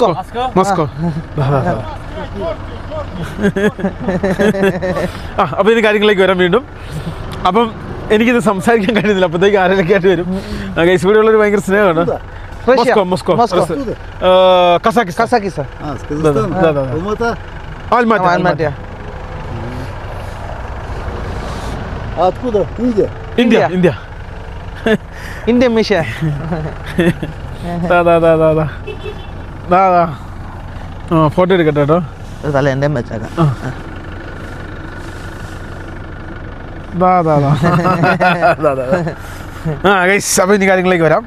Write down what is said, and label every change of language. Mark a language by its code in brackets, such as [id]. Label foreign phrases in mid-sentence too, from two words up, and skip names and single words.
[ml] അപ്പോൾ ഇതിന് കാര്യങ്ങളിലേക്ക് വരാം വീണ്ടും. അപ്പം എനിക്കിത് സംസാരിക്കാൻ കഴിയുന്നില്ല, അപ്പോഴത്തേക്ക് ആരെയൊക്കെ ആയിട്ട് വരും. ഗൈസ് ഇവിടെ ഉള്ളൊരു ഭയങ്കര സ്നേഹമാണ്. മോസ്കോ. കസാക്കിസ്ഥാൻ. Almaty. [ru] Откуда? Индия. India. [ml] ഇന്ത്യൻ മിഷ. Da. ഫോട്ടോ എടുക്കട്ടെ കേട്ടോ. തല എൻ്റെ വെച്ചേക്കാം. ഗൈസ്, അപ്പോൾ ഇനി കാര്യങ്ങളിലേക്ക് വരാം.